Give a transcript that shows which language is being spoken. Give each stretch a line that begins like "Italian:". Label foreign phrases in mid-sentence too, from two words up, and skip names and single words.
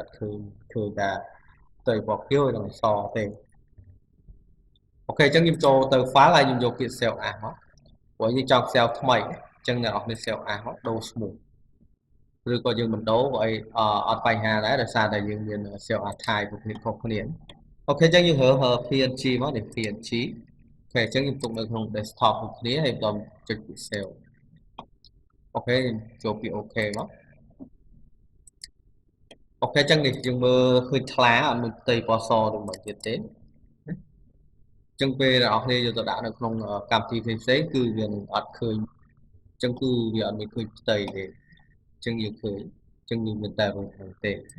Khmer: ត់ឃើញថាផ្ទៃពណ៌ខៀវហើយនឹងសទេអូខេចឹងខ្ញុំចូលទៅ file ហើយខ្ញុំយកពាក្យ
English: save as
Khmer: មកព្រោះយើងចង់ save ថ្មីចឹងអ្នកនរគ្នា
English: save as
Khmer: មកដូរឈ្មោះឬក៏យើងមិនដូរក៏អត់បញ្ហាដែរដោយសារតែយើងមាន
English: save as type
Khmer: ប្រភេទខុសគ្នាអូខេចឹងយើងរើស PNG មកនេះ PNG អូខេចឹងខ្ញុំទុកនៅក្នុង desktop ដូចគ្នាហើយបន្តចុចពី save អូខេចូលពី OK មក អូខេចឹងនេះយើងមើលឃើញថ្លាអត់មានផ្ទៃពណ៌សដូចមកទៀតទេចឹងពេលអ្នកនរគ្នាយកទៅដាក់នៅក្នុងកម្មវិធីផ្សេងៗគឺវានឹងអត់ឃើញចឹងគឺវាអត់មានឃើញផ្ទៃទេចឹងយើងឃើញចឹងយើងមានតែរូបហ្នឹងទេ